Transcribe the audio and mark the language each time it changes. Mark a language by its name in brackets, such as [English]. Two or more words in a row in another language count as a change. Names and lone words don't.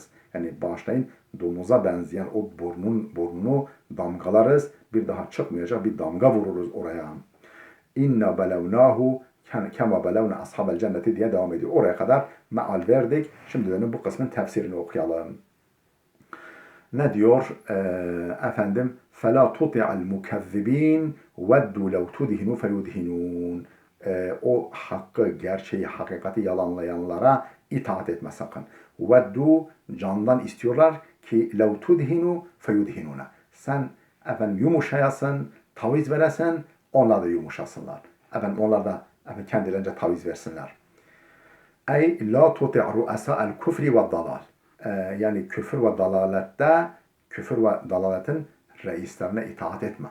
[Turkish] Yani bağışlayın, domuza benzeyen o burnunu damgalarız. Bir daha çıkmayacak bir damga vururuz oraya. [Arabic] إنا بلوناهم كما بلونا أصحاب الجنة [Turkish] diye devam ediyor. Oraya kadar meal verdik. Şimdi dönün bu kısmın tefsirini okuyalım. Ne diyor? Efendim [Arabic] فَلَا تُطِعَ الْمُكَذِّب۪ينَ وَدُّوا لَوْ تُدْهِنُوا فَيُدْهِنُونَ [Turkish] O hakkı, gerçeği, hakikati yalanlayanlara itaat etme sakın. وَدُّوا candan istiyorlar ki [Arabic] لَوْ تُدْهِنُوا فَيُدْهِنُونَ [Turkish] Sen efendim yumuşayasın, taviz veresin, onlar da yumuşasınlar. Efendim onlar da kendilerince taviz versinler. [Arabic] أي لا تطع رؤساء الكفر والضلال. [Turkish] Yani küfür ve dalalette, küfür ve dalaletin reislerine itaat etme.